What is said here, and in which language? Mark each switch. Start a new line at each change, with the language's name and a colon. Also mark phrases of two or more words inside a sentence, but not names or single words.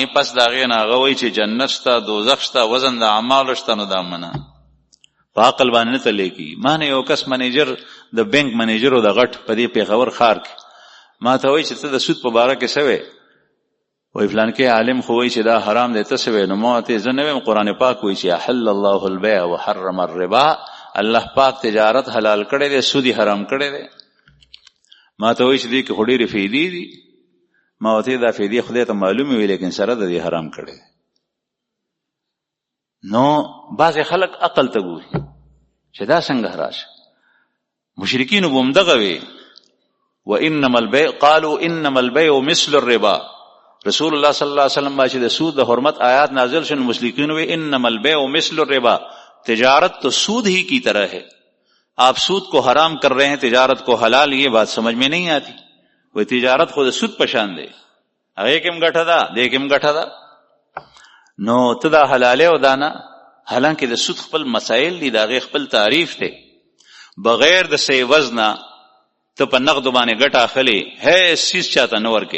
Pashto: پس د هغې نه هغه وایي چې جنت شته، دوزخ شته، وزن د اعمالو شته. نو دا منه په عقل باندې نه تللی کېږي. ما نه یو کس منیجر، د بینک منیجر و د غټ په دې پېښور ښار کې، ما ته وایي چې ته د سود په باره کې څه وی؟ وایي فلانکې عالم خو وایي چې دا حرام دی، ته څه وی؟ نو ما ورته زه نه ویم، قرآن پاک وایي چې
Arabic: احل الله البیع وحرم الربا،
Pashto: الله پاک تجارت حلال کړی دی، سود یې حرام کړی دی. ما ته وایي چې دې کې خو ډېرې فایدې دي. ما ورته دا فایدې خدای ته معلومې وي، لیکن سره د دې حرام کړی دی. نو بعضې خلک عقل ته ګوري چې دا څنګه راشه. مشرکینو به همدغه وي،
Arabic: وانما البيع قالوا انما البيع مثل الربا.
Pashto: رسول الله
Arabic: صلی الله علیه وسلم
Pashto: باندې د سود د حرمت آیات نازل شن، مشرکین وی
Arabic: انما البيع مثل الربا،
Urdu: تجارت تو سود ہی کی طرح ہے، آپ سود کو حرام کر رہے ہیں، تجارت کو حلال. یہ بات سمجھ میں نہیں آتی. وہ تجارت خود
Pashto: سود پشان دے، هغه کوم ګټه ده، دې کوم ګټه ده. نو ته دا حلاله او دانا، حالانکه د سود خپل مسائل دي، دا غي خپل تعریف دی. بغیر د سی وزنه ته په نقد باندې ګټه اخلي، هي سیس چاته نه ورکې.